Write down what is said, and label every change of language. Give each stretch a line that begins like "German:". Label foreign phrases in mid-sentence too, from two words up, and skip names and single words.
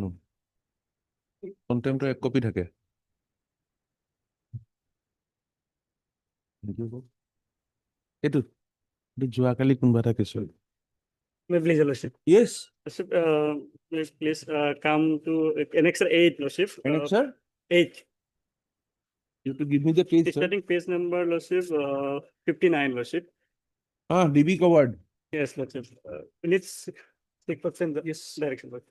Assamese: Contempt 1 copy থাকে। এইটো যোৱাকালি কোনবা এটা কেছ হ'ল।
English: May please, Your Lordship. Yes. Lordship, please come to Annexure 8, Lordship. Annexure 8. You have to give me the page, sir. Starting page number, Lordship, 59, Lordship. DB covered. Yes, Lordship. It's 6% yes direction.